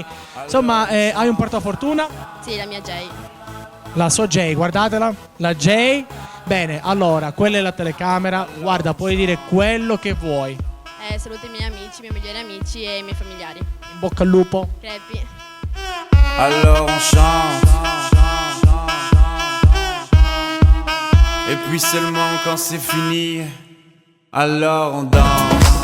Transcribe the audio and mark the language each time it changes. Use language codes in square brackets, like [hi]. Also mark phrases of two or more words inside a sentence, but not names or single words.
[it] Insomma, hai un portafortuna? Sì, la mia J. La sua J, guardatela, la J. Bene, allora, quella è la telecamera, guarda, puoi dire quello che vuoi. Saluto i miei amici, i miei migliori amici e i miei familiari. In bocca al lupo. Crepi. [fr] Alors on chante. Et puis seulement quand c'est fini, alors on danse.